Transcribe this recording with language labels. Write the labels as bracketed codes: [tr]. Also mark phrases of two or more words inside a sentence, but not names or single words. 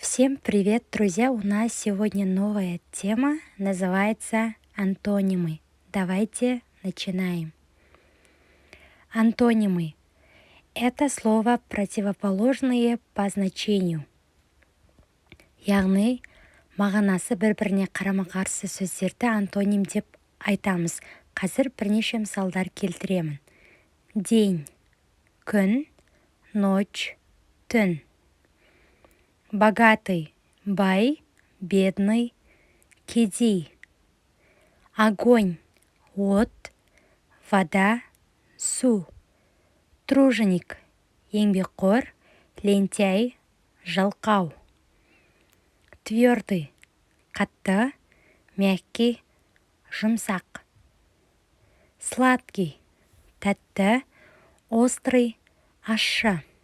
[ru] Всем привет, друзья! У нас сегодня новая тема, называется антонимы. Давайте начинаем. Антонимы – это слово противоположные по значению. [kk] Яғни, мағынасы бір-біріне қарама-қарсы сөздерді антоним деп айтамыз. Қазір бірнеше мысалдар келтіремін. День – күн, ночь – түн. Богатый – бай, бедный – кедей. [ru] Огонь – от, вода – [kk] су. Труженик – еңбекқор, лентяй – жалқау. Твердый – қатты, мягкий – жұмсақ. Сладкий – тәтті, острый – ащы.